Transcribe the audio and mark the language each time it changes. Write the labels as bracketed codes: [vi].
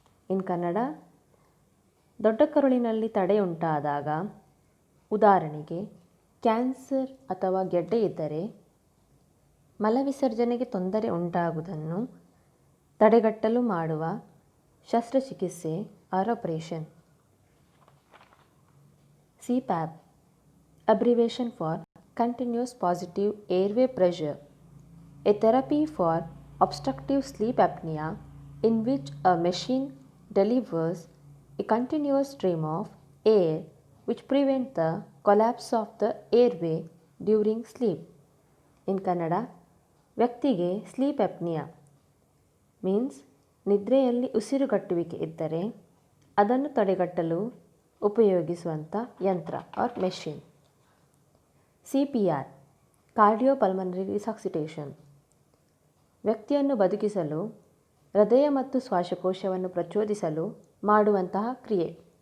[kn] ಇನ್ ಕನ್ನಡ, ದೊಡ್ಡ ಕರುಳಿನಲ್ಲಿ ತಡೆಯುಂಟಾದಾಗ, ಉದಾಹರಣೆಗೆ ಕ್ಯಾನ್ಸರ್ ಅಥವಾ ಗೆಡ್ಡೆ ಇದ್ದರೆ, ಮಲವಿಸರ್ಜನೆಗೆ ತೊಂದರೆ ಉಂಟಾಗುವುದನ್ನು ತಡೆಗಟ್ಟಲು ಮಾಡುವ ಶಸ್ತ್ರಚಿಕಿತ್ಸೆ operation. [en] CPAP, abbreviation for Continuous Positive Airway Pressure, a therapy for obstructive sleep apnea in which a machine delivers a continuous stream of air which prevents the collapse of the airway during sleep. [kn] In Kannada, ವ್ಯಕ್ತಿಗೆ sleep apnoea means ನಿದ್ರೆಯಲ್ಲಿ ಉಸಿರುಗಟ್ಟುವಿಕೆ ಇದ್ದರೆ ಅದನ್ನು ತಡೆಗಟ್ಟಲು ಉಪಯೋಗಿಸುವಂಥ ಯಂತ್ರ R machine. CPR, ಕಾರ್ಡಿಯೋಪಲ್ಮನರಿ resuscitation, ವ್ಯಕ್ತಿಯನ್ನು ಬದುಕಿಸಲು ಹೃದಯ ಮತ್ತು ಶ್ವಾಸಕೋಶವನ್ನು ಪ್ರಚೋದಿಸಲು ಮಾಡುವಂತಹ ಕ್ರಿಯೆ.